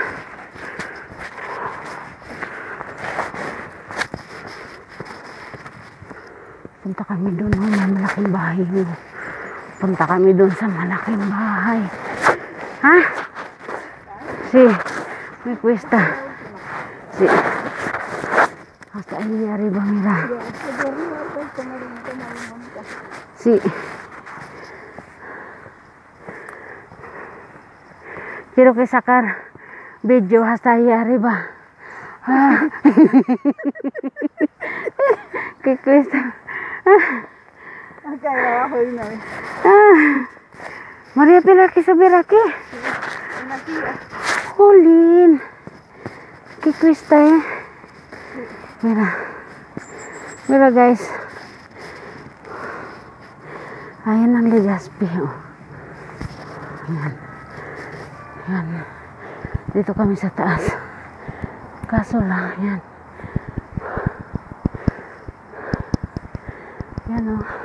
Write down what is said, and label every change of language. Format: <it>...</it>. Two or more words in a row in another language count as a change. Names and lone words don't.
<tl>Punta kami doon, oh, may malaking bahay. Punta kami doon sa malaking bahay.</tl> <es>Ha? Si, may cuesta. Si, hasta ahí arriba, mira. Si, quiero que sacar video hasta ahí arriba. Ah. ¿Qué cuesta? Acá abajo de una vez. Ah. María Pilar, ¿qué subir aquí? Aquí. Jolín. ¿Qué cuesta, Mira. Mira,</es> <tl>guys. Ayan ang Legazpi, oh. Ayan. Ayan. Dito kami sa taas. Kaso lang, yan. Yan, oh.</tl>